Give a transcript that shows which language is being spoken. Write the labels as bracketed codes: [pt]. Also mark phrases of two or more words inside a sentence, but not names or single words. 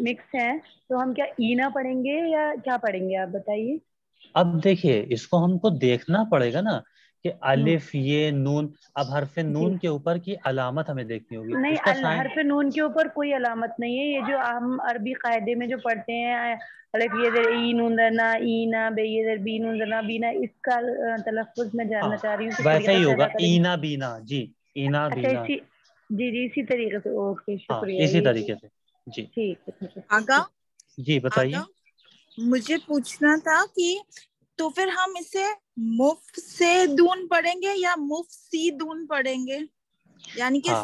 [ur] مکس ہیں، تو ہم کیا ای نہ پڑھیں گے یا کیا پڑھیں گے آپ بتائیے. اب دیکھیے اس کو ہم کو دیکھنا پڑے گا نا کہ الف یہ نون. اب حرف جی نون کے اوپر کی علامت ہمیں دیکھنی ہوگی. نہیں، اس کا سائن حرف نون کے اوپر کوئی علامت نہیں ہے. یہ جو ہم عربی قاعدے میں جو پڑھتے ہیں الف یہ زیر ای نون درنا اینا بے یہ زیر بی نون درنا بینا، اس کا تلفظ میں ہاں جاننا چاہ رہی ہوں کس ویسا طریقے ہی سے ہوگا، ادا کریں گے. اینا بینا. جی اینا اچھا بینا. جی جی اسی طریقے سے. اوکے ہاں شکریہ. اسی یہ طریقے سے. جی ٹھیک ہے. آگا جی بتائیے. مجھے پوچھنا تھا کہ تو پھر ہم اسے مفسدون پڑھیں گے یا مفسدون پڑھیں گے؟ یعنی کہ